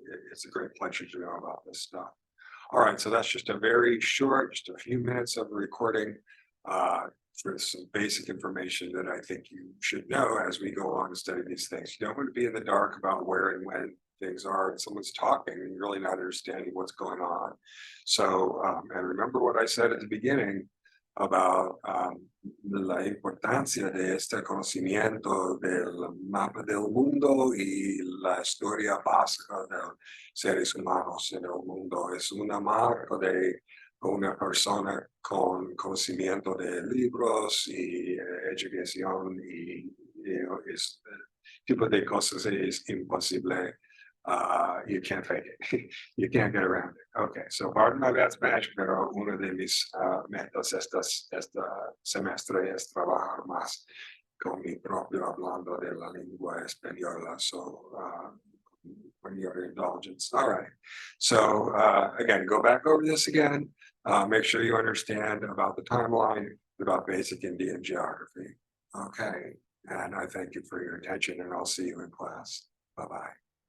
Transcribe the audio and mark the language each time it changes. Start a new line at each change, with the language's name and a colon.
English: It's a great pleasure to know about this stuff. All right, so that's just a very short, just a few minutes of recording for some basic information that I think you should know as we go on to study these things. You don't want to be in the dark about where and when things are, and someone's talking and you're really not understanding what's going on. So, and remember what I said at the beginning about
Spanish: la importancia de este conocimiento del mapa del mundo y la historia básica de los seres humanos en el mundo. Es una marca de una persona con conocimiento de libros y educación y es tipo de cosas es imposible.
English: You can't fake it. You can't get around it. Okay, so pardon my bad Spanish,
Spanish: pero uno de mis metas este semestre es trabajar más con mi propio hablando de la lengua española.
English: So, when your indulgence. All right. So again, go back over this again. Make sure you understand about the timeline, about basic Indian geography. Okay. And I thank you for your attention, and I'll see you in class. Bye-bye.